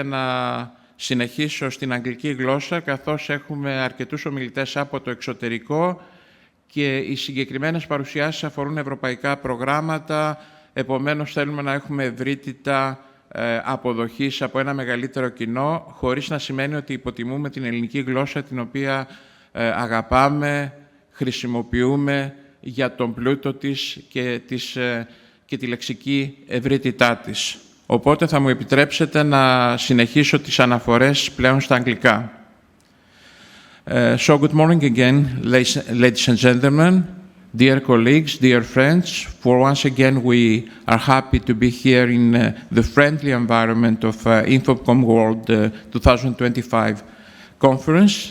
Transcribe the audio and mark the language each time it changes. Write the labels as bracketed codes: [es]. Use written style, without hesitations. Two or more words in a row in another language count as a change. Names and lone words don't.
[el] να συνεχίσω στην αγγλική γλώσσα, καθώς έχουμε αρκετούς ομιλητές από το εξωτερικό και οι συγκεκριμένες παρουσιάσεις αφορούν ευρωπαϊκά προγράμματα, επομένως θέλουμε να έχουμε ευρύτητα αποδοχής από ένα μεγαλύτερο κοινό, χωρίς να σημαίνει ότι υποτιμούμε την ελληνική γλώσσα, την οποία αγαπάμε, χρησιμοποιούμε για τον πλούτο της και τη λεξική ευρύτητά της. Οπότε θα μου επιτρέψετε να συνεχίσω τις αναφορές πλέον στα αγγλικά. [en] So good morning again, ladies and gentlemen, dear colleagues, dear friends. For once again, we are happy to be here in the friendly environment of InfoCom World 2025 conference.